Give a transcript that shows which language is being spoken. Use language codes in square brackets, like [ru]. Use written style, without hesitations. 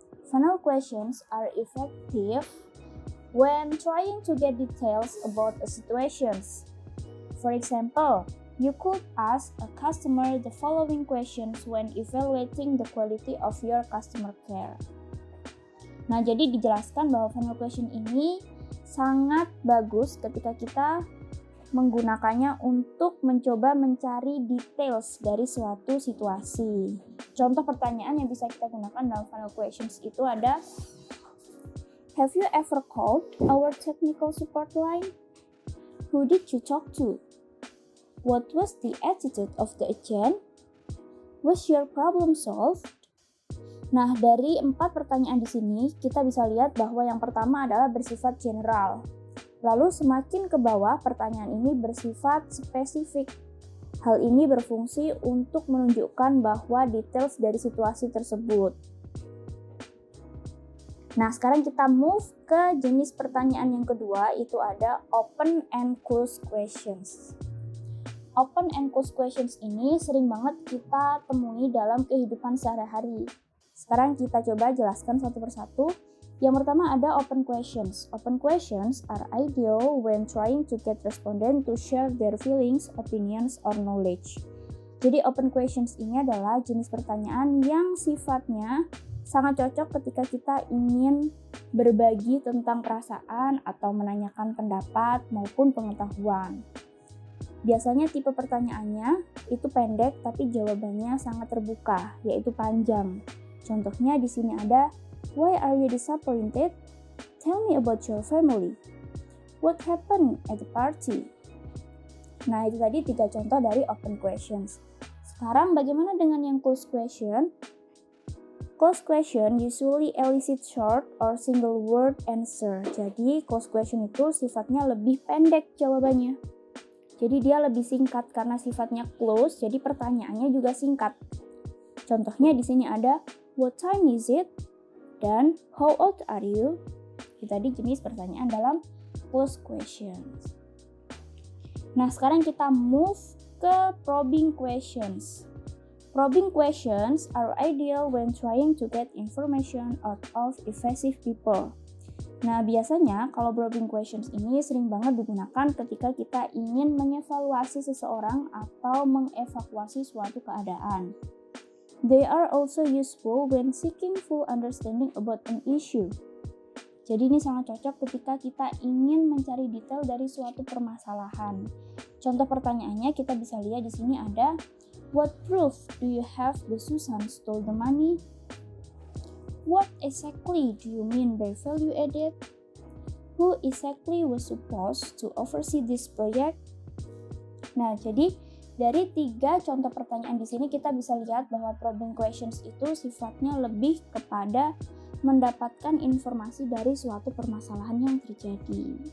[en] Funnel questions are effective when trying to get details about a situation. For example, you could ask a customer the following questions when evaluating the quality of your customer care. [id] Nah, jadi dijelaskan bahwa funnel question ini sangat bagus ketika kita menggunakannya untuk mencoba mencari details dari suatu situasi. Contoh pertanyaan yang bisa kita gunakan dalam funnel questions itu ada, [en] have you ever called our technical support line? Who did you talk to? What was the attitude of the agent? Was your problem solved? [id] Nah, dari 4 pertanyaan di sini, kita bisa lihat bahwa yang pertama adalah bersifat general. Lalu semakin ke bawah, pertanyaan ini bersifat spesifik. Hal ini berfungsi untuk menunjukkan bahwa details dari situasi tersebut. Nah, sekarang kita move ke jenis pertanyaan yang kedua, itu ada open and close questions. Open and close questions ini sering banget kita temui dalam kehidupan sehari-hari. Sekarang kita coba jelaskan satu persatu. Yang pertama ada open questions. [en] Open questions are ideal when trying to get respondent to share their feelings, opinions, or knowledge. [id] Jadi open questions ini adalah jenis pertanyaan yang sifatnya sangat cocok ketika kita ingin berbagi tentang perasaan atau menanyakan pendapat maupun pengetahuan. Biasanya tipe pertanyaannya itu pendek tapi jawabannya sangat terbuka, yaitu panjang. Contohnya di sini ada, [en] why are you disappointed? Tell me about your family. What happened at the party? [id] Nah, itu tadi 3 contoh dari open questions. Sekarang bagaimana dengan yang closed question? [en] Closed question usually elicit short or single word answer. [id] Jadi, closed question itu sifatnya lebih pendek jawabannya. Jadi, dia lebih singkat karena sifatnya close, jadi pertanyaannya juga singkat. Contohnya di sini ada, [en] what time is it? [id] Dan [en] how old are you? [id] Itu tadi jenis pertanyaan dalam closed questions. Nah, sekarang kita move ke probing questions. [en] Probing questions are ideal when trying to get information out of evasive people. [id] Nah, biasanya kalau probing questions ini sering banget digunakan ketika kita ingin mengevaluasi seseorang atau mengevakuasi suatu keadaan. [en] They are also useful when seeking full understanding about an issue. [id] Jadi ini sangat cocok ketika kita ingin mencari detail dari suatu permasalahan. Contoh pertanyaannya kita bisa lihat di sini ada, [en] what proof do you have that Susan stole the money? What exactly do you mean by value added? Who exactly was supposed to oversee this project? [id] Nah, jadi dari 3 contoh pertanyaan di sini kita bisa lihat bahwa probing questions itu sifatnya lebih kepada mendapatkan informasi dari suatu permasalahan yang terjadi.